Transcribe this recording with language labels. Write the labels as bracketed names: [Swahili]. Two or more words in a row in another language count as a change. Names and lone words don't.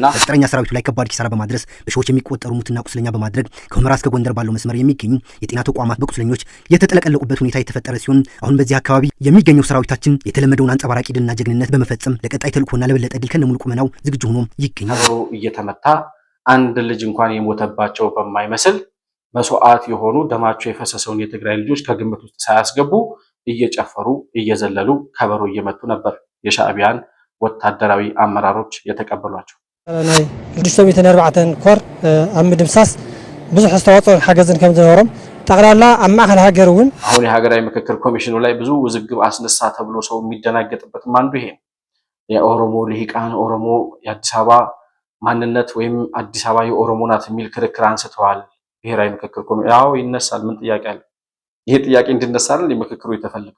[Amharic] ቅጥረኛ ሰራዊቱ ላይ ከባድ ኪሳራ በማድረስ በሺዎች የሚቆጠሩ ሙትና ቁስለኛ በማድረግ ከሁመራ እስከ ጎንደር ባለው መስመር የሚገኙ የጤና ተቋማት በቁስለኞች የተጠለቀለቁበት ሁኔታ የተፈጠረ ሲሆን አሁን በዚህ አካባቢ የሚገኘው ሰራዊታችን የተለመደውን አንጸባራቂ ድልና ጀግንነት በመፈጸም ለቀጣይ ተልእኮና ለበለጠ ድል ከነሙሉ ቁመናው ዝግጁ ሆኖ ይገኛል። እየተመታ አንድ ልጅ እንኳን የሞተባቸው በማይመስል መስዋዕት የሆኑ ደማቸው የፈሰሰውን የትግራይ ልጆች ከግምት ውስጥ ሳያስገቡ እየጨፈሩ እየዘለሉ ከበሮ እየመቱ ነበር የሻዕቢያን ወታደራዊ አመራሮች የተቀበሏቸው። [Tigrinya] ናይ 604 ኮር ኣብ ምድምሳስ ብዙሕ አስተዋጽኦ ሓገዝን ከም ዝነበሮም ጠቅላላ ኣብ ማእከል ሃገር እውን [Amharic] አሁን የሀገራዊ ምክክር ኮሚሽኑ ላይ ብዙ ውዝግብ አስነሳ ተብሎ ሰው የሚደናገጥበትም አንዱ ይሄ የኦሮሞ ልሂቃን ኦሮሞ የአዲስ አበባ ማንነት ወይም አዲስ አበባ የኦሮሞ ናት የሚል ክርክር አንስተዋል። ብሔራዊ ምክክር ኮሚሽን ያው ይነሳል። ምን ጥያቄ አለ? ይሄ ጥያቄ እንድነሳልን የምክክሩ የተፈለገው